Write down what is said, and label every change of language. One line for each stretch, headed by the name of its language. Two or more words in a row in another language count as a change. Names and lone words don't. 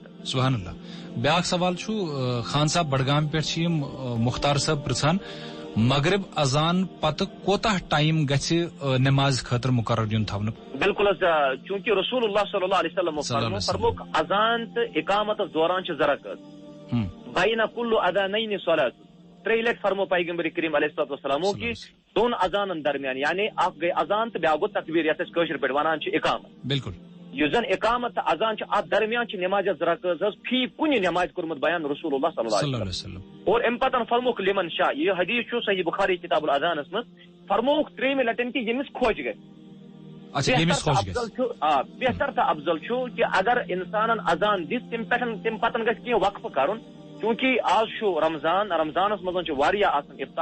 Arabic: سبحان اللہ.
Kashmiri: بیاکھ سوال چھُ خان صاحب بڈگام پٮ۪ٹھ چھِ یِم مختار صٲب پرژھان مغرب اذان پتہٕ کوتاہ ٹایم گژھِ نماز خٲطرٕ مقرر یُن تھاونہٕ؟ بالکل حظ چونکہ رسول اللہ
Arabic: صلی اللہ علیہ وسلم
Kashmiri: فرموک اذان تہٕ اقامتس دوران چھِ زٕ رکعت
Arabic: بین کل اذانین صلاۃ
Kashmiri: 3 لٹہِ فرمو پیغمبر کریم
Arabic: علیہ الصلوۃ والسلام
Kashmiri: کہ دۄن اذانن درمیان یعنی اکھ گٔے اذان تہٕ بیاکھ گوٚو تکبیر یتھ أسۍ کٲشِر پٲٹھۍ ونان چھِ اقامت. بالکل. یُس زن اقامت تہٕ اذان چھُ اتھ درمیان چھِ نماز زٕ رکعت حظ فی کُنہِ نمازِ کوٚرمُت بیان رسول اللہ
Arabic: صلی اللہ علیہ وسلم
Kashmiri: اور امہِ پتہٕ فرموک
Arabic: لمن شاہ
Kashmiri: یہ حدیث چھُ صحیح بخاری کتاب الاذانس منٛز فرموک 3مہِ لٹہِ کہ ییٚمِس خۄش گژھِ. بہتر تہٕ افضل چھُ کہ اگر انسانن اذان دِژ تمہِ پتہٕ گژھِ کینٛہہ وقفہٕ کرُن چونکہ آز چھُ رمضانس منٛز چھُ واریاہ آسان